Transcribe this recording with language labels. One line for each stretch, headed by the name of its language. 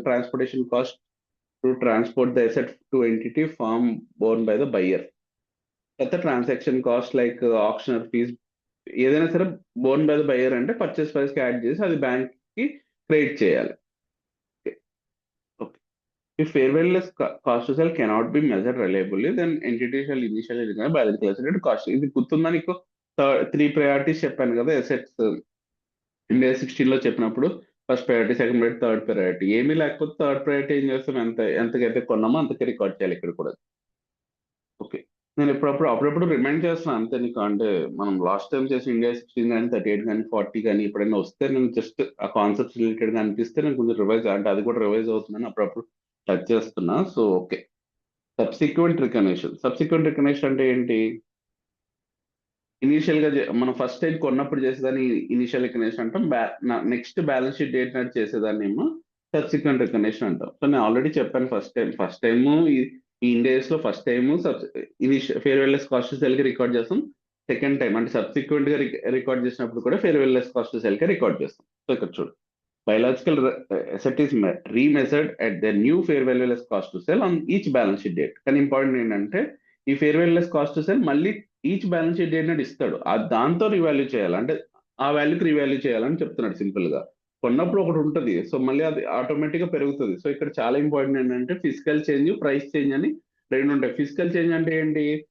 English: transportation cost to transport the asset to entity form borne by the buyer, లేకపోతే transaction cost like auctioneer fees ఏదైనా సరే borne by the buyer
Telugu: అంటే purchase price కి add చేసి అది bank కి credit చేయాలి.
English: If fair value less cost to sell cannot be measured reliably, then entity shall initially recognize biological asset at cost.
Telugu: ఇది గుర్తుందా నీకు? 3 ప్రయారిటీస్ చెప్పాను కదా, అసెట్స్ ఇండియా 16 లో చెప్పినప్పుడు first priority, second priority, third priority. ఏమీ లేకపోతే థర్డ్ ప్రయారిటీ ఏం చేస్తాం, ఎంతకైతే కొన్నామో అంతకే రికార్డ్ చేయాలి ఇక్కడ కూడా. ఓకే. నేను అప్పుడప్పుడు రిమైండ్ చేస్తున్నాను అంతే నీకు. అంటే మనం లాస్ట్ టైం చేసి ఇండియా 16 కానీ 38 కానీ 40 కానీ ఎప్పుడైనా వస్తే నేను జస్ట్ ఆ కాన్సెప్ట్స్ రిలేటెడ్ గా అనిపిస్తే నేను కొంచెం రివైజ్, అంటే అది కూడా రివైజ్ అవుతుందని అప్పుడప్పుడు టచ్ చేస్తున్నా. So okay. సబ్సిక్వెంట్ రికగ్నిషన్ అంటే ఏంటి? ఇనీషియల్ గా మనం ఫస్ట్ టైం కొన్నప్పుడు చేసేదాన్ని ఇనిషియల్ రికగ్నిషన్ అంటాం. నెక్స్ట్ బ్యాలెన్స్ షీట్ డేట్ నాటి చేసేదాన్ని ఏమో సబ్సిక్వెంట్ రికగ్నిషన్ అంటాం. సో నేను ఆల్రెడీ చెప్పాను, ఫస్ట్ టైం ఈ ఇండియాస్ లో first time farewell less cost cell కి రికార్డ్ చేస్తాం. సెకండ్ టైం అంటే సబ్సిక్వెంట్ గా రికార్డ్ చేసినప్పుడు కూడా ఫేర్వెల్ లెస్ కాస్ట్ సెల్ కి రికార్డ్ చేస్తాం. సో ఇక్కడ చూడు,
English: biological asset is remeasured at the new fair value less cost to sell on each balance sheet date.
Telugu: కానీ ఇంపార్టెంట్ ఏంటంటే ఈ fair value less cost to cell మళ్ళీ each balance sheet date నాడు ఇస్తాడు. దాంతో రివాల్యూ చేయాలి, అంటే ఆ వాల్యూకి రివాల్యూ చేయాలని చెప్తున్నాడు సింపుల్ గా. కొన్నప్పుడు ఒకటి ఉంటుంది, సో మళ్ళీ అది ఆటోమేటిక్ గా పెరుగుతుంది. సో ఇక్కడ చాలా ఇంపార్టెంట్ ఏంటంటే ఫిజికల్ చేంజ్, ప్రైస్ చేంజ్ అని రెండు ఉంటాయి. ఫిజికల్ చేంజ్ అంటే ఏంటి?